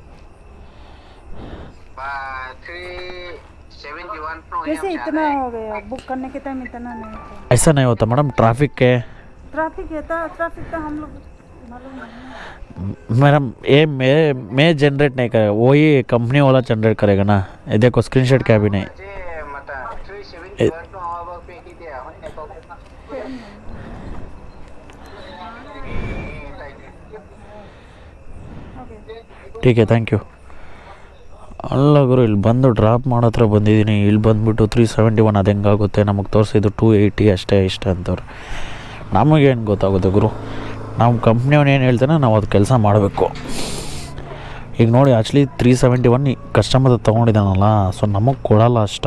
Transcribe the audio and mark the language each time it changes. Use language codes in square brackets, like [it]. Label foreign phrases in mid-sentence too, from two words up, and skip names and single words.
[hi] 371 कैसे इतना हो गया? बुक करने के टाइम इतना नहीं था. ऐसा नहीं होता मैडम, ट्रैफिक के ट्रैफिक है तो ट्रैफिक तो हम लोग मालूम नहीं. मैडम ये मैं जनरेट नहीं करेगा, वही कंपनी वाला जनरेट करेगा ना. ये देखो [en] screenshot cabin [hi] है. [kn] ಮತ್ತೆ 371 ಆವಾಗ ಬೇಕಿದೆ [hi] ओके ठीक है, [en] thank you. [kn] ಅಲ್ಲ ಗುರು, ಇಲ್ಲಿ ಬಂದು ಡ್ರಾಪ್ ಮಾಡೋ ಹತ್ರ ಬಂದಿದ್ದೀನಿ, ಇಲ್ಲಿ ಬಂದುಬಿಟ್ಟು 371 ಅದು ಹೆಂಗಾಗುತ್ತೆ, ನಮಗೆ ತೋರಿಸಿದ್ದು 280 ಅಷ್ಟೇ ಇಷ್ಟ ಅಂತವ್ರು. ನಮಗೇನು ಗೊತ್ತಾಗುತ್ತೆ ಗುರು, ನಮ್ಮ ಕಂಪ್ನಿಯವನು ಏನು ಹೇಳ್ತಾನೆ ನಾವು ಅದು ಕೆಲಸ ಮಾಡಬೇಕು. ಈಗ ನೋಡಿ ಆ್ಯಕ್ಚುಲಿ 371 ಕಸ್ಟಮರ್ ತೊಗೊಂಡಿದ್ದಾನಲ್ಲ, ಸೊ ನಮಗೆ ಕೊಡೋಲ್ಲ ಅಷ್ಟು.